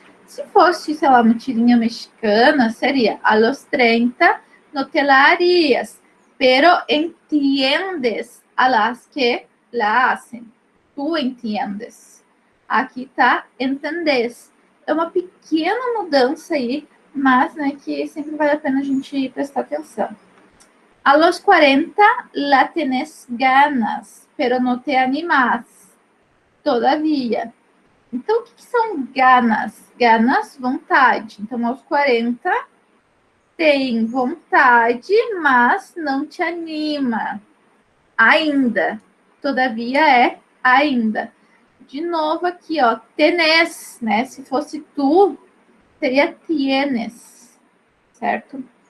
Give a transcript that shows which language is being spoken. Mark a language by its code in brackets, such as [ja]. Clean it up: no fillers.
[pt] Se fosse, sei lá, uma tirinha mexicana, seria a los 30 no te la harías, pero entiendes a las que la hacen. Tu entiendes. Aqui tá entendés. É uma pequena mudança aí, mas né, que sempre vale a pena a gente prestar atenção. [es] A los 40 la tenés ganas, pero no te animas todavia. [pt] Então, o que são ganas? Ganas, vontade. Então, aos 40, tem vontade, mas não te anima. Ainda. Todavia é ainda. De novo aqui, ó, tenés, né? Se fosse tu, seria tienes, certo?